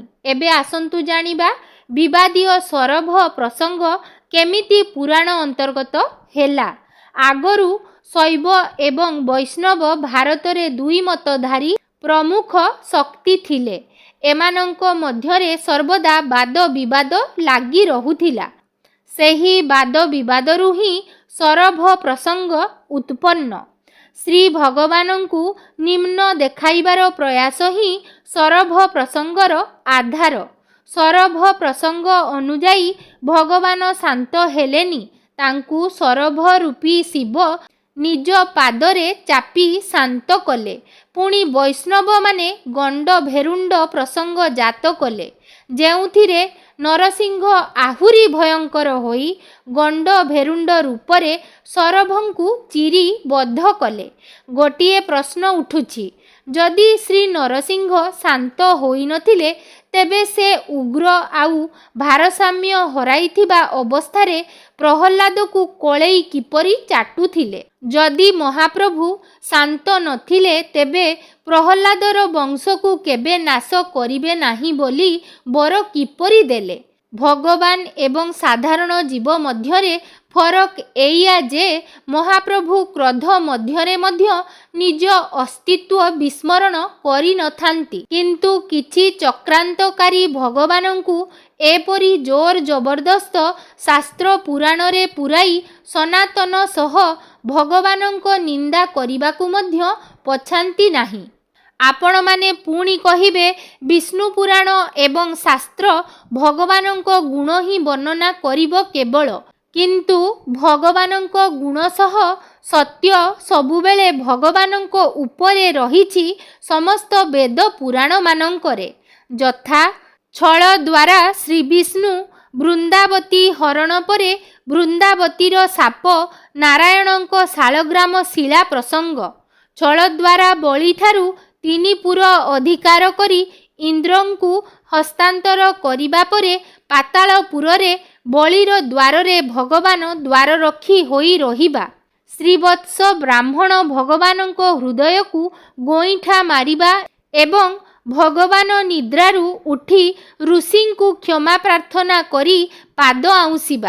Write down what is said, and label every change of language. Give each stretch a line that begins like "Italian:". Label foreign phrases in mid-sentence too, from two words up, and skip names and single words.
Odia: ଏବେ ଆସନ୍ତୁ ଜାଣିବା ବିବାଦୀୟ ସରଭ ପ୍ରସଙ୍ଗ କେମିତି ପୁରାଣ ଅନ୍ତର୍ଗତ ହେଲା। ଆଗରୁ ଶୈବ ଏବଂ ବୈଷ୍ଣବ ଭାରତରେ ଦୁଇ ମତଧାରୀ ପ୍ରମୁଖ ଶକ୍ତି ଥିଲେ। ଏମାନଙ୍କ ମଧ୍ୟରେ ସର୍ବଦା ବାଦ ବିବାଦ ଲାଗି ରହୁଥିଲା। ସେହି ବାଦ ବିବାଦରୁ ହିଁ ସରଭ ପ୍ରସଙ୍ଗ ଉତ୍ପନ୍ନ। ଶ୍ରୀ ଭଗବାନଙ୍କୁ ନିମ୍ନ ଦେଖାଇବାର ପ୍ରୟାସ ହିଁ ସରଭ ପ୍ରସଙ୍ଗର ଆଧାର। ସରଭ ପ୍ରସଙ୍ଗ ଅନୁଯାୟୀ ଭଗବାନ ଶାନ୍ତ ହେଲେନି। ତାଙ୍କୁ ସରଭ ରୂପୀ ଶିବ ନିଜ ପାଦରେ ଚାପି ଶାନ୍ତ କଲେ। ପୁଣି ବୈଷ୍ଣବ ମାନେ ଗଣ୍ଡ ଭେରୁଣ୍ଡ ପ୍ରସଙ୍ଗ ଜାତ କଲେ, ଯେଉଁଥିରେ ନରସିଂହ ଆହୁରି ଭୟଙ୍କର ହୋଇ ଗଣ୍ଡ ଭେରୁଣ୍ଡ ରୂପରେ ସରଭଙ୍କୁ ଚିରି ବଧ କଲେ। ଗୋଟିଏ ପ୍ରଶ୍ନ ଉଠୁଛି, ଯଦି ଶ୍ରୀ ନରସିଂହ ଶାନ୍ତ ହୋଇ ନଥିଲେ ତେବେ ସେ ଉଗ୍ର ଆଉ ଭାରସାମ୍ୟ ହରାଇଥିବା ଅବସ୍ଥାରେ ପ୍ରହ୍ଲାଦ କୁ କୋଳେଇ କିପରି ଚାଟୁଥିଲେ? ଯଦି ମହାପ୍ରଭୁ ଶାନ୍ତ ନଥିଲେ ତେବେ ପ୍ରହ୍ଲାଦର ବଂଶ କୁ କେବେ ନାଶ କରିବେ ନାହିଁ ବୋଲି ବର କିପରି ଦେଲେ? ଭଗବାନ ଏବଂ ସାଧାରଣ ଜୀବ ମଧ୍ୟରେ ଫରକ ଏଇଆ ଯେ ମହାପ୍ରଭୁ କ୍ରୋଧ ମଧ୍ୟରେ ମଧ୍ୟ ନିଜ ଅସ୍ତିତ୍ୱ ବିସ୍ମରଣ କରି ନଥାନ୍ତି, କିନ୍ତୁ କିଛି ଚକ୍ରାନ୍ତକାରୀ ଭଗବାନଙ୍କୁ ଏପରି ଜୋର ଜବରଦସ୍ତ ଶାସ୍ତ୍ର ପୁରାଣ ରେ ପୁରାଇ ସନାତନ ସହ ଭଗବାନଙ୍କ ନିନ୍ଦା କରିବାକୁ ମଧ୍ୟ ପଛାନ୍ତି ନାହିଁ। ଆପଣ ମାନେ ପୁଣି କହିବେ ବିଷ୍ଣୁ ପୁରାଣ ଏବଂ ଶାସ୍ତ୍ର ଭଗବାନଙ୍କ ଗୁଣ ହିଁ ବର୍ଣ୍ଣନା କରିବ କେବଳ, କିନ୍ତୁ ଭଗବାନଙ୍କ ଗୁଣ ସହ ସତ୍ୟ ସବୁବେଳେ ଭଗବାନଙ୍କ ଉପରେ ରହିଛି ସମସ୍ତ ବେଦ ପୁରାଣ ମାନଙ୍କରେ। ଯଥା ଛଳ ଦ୍ୱାରା ଶ୍ରୀ ବିଷ୍ଣୁ ବୃନ୍ଦାବତୀ ହରଣ ପରେ ବୃନ୍ଦାବତୀର ଶାପ ନାରାୟଣଙ୍କ ଶାଳଗ୍ରାମ ଶିଳା ପ୍ରସଙ୍ଗ। ଛଳ ଦ୍ୱାରା ବଳି ଠାରୁ ତିନିପୁର ଅଧିକାର କରି ଇନ୍ଦ୍ରଙ୍କୁ ହସ୍ତାନ୍ତର କରିବା ପରେ ପାତାଳପୁରେ ବଳିର ଦ୍ୱାରରେ ଭଗବାନ ଦ୍ୱାରରକ୍ଷୀ ହୋଇ ରହିବା। ଶ୍ରୀବତ୍ସ ବ୍ରାହ୍ମଣ ଭଗବାନଙ୍କ ହୃଦୟକୁ ଗୋଇଠା ମାରିବା ଏବଂ ଭଗବାନ ନିଦ୍ରାରୁ ଉଠି ଋଷିଙ୍କୁ କ୍ଷମା ପ୍ରାର୍ଥନା କରି ପାଦ ଆଉଁସିବା।